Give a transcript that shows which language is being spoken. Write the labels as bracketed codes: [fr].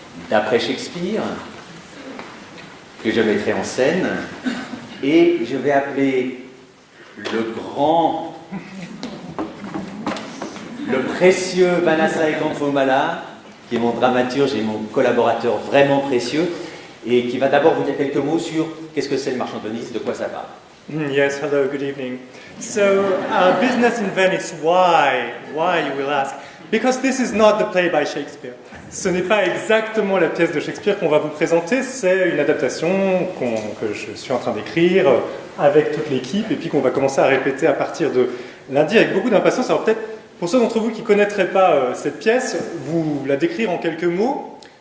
[fr] d'après Shakespeare, que je mettrai en scène, et je vais appeler le précieux Vanessa Eganfomala, qui est mon dramaturge et mon collaborateur vraiment précieux, et qui va d'abord vous dire quelques mots sur qu'est-ce que c'est le marchand de Venise, de quoi ça parle. [en] Yes, hello, good evening. So, Business in Venice, why you will ask? Because this is not the play by Shakespeare. [fr] Ce n'est pas exactement la pièce de Shakespeare qu'on va vous présenter, c'est une adaptation que je suis en train d'écrire avec toute l'équipe, et puis qu'on va commencer à répéter à partir de lundi avec beaucoup d'impatience. Alors peut-être, pour ceux d'entre vous qui ne connaîtraient pas cette pièce, vous la décrire en quelques mots.